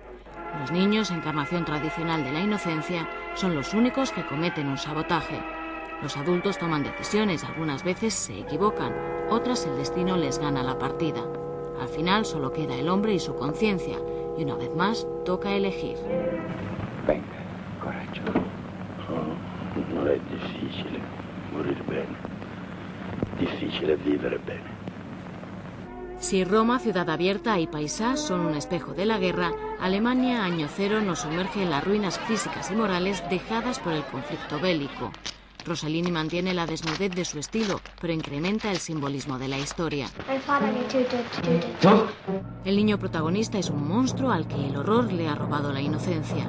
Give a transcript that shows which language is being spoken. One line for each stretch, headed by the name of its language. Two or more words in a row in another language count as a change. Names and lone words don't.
Spanish: Los niños, encarnación tradicional de la inocencia, son los únicos que cometen un sabotaje. Los adultos toman decisiones, algunas veces se equivocan, otras el destino les gana la partida. Al final solo queda el hombre y su conciencia, y una vez más toca elegir. Venga,
Italian: coraggio. Non è difficile morir bene. Difficile vivere bene.
Spanish: Si Roma, Ciudad Abierta y Paisà son un espejo de la guerra, Alemania Año Cero nos sumerge en las ruinas físicas y morales dejadas por el conflicto bélico. Rossellini mantiene la desnudez de su estilo, pero incrementa el simbolismo de la historia. El niño protagonista es un monstruo al que el horror le ha robado la inocencia.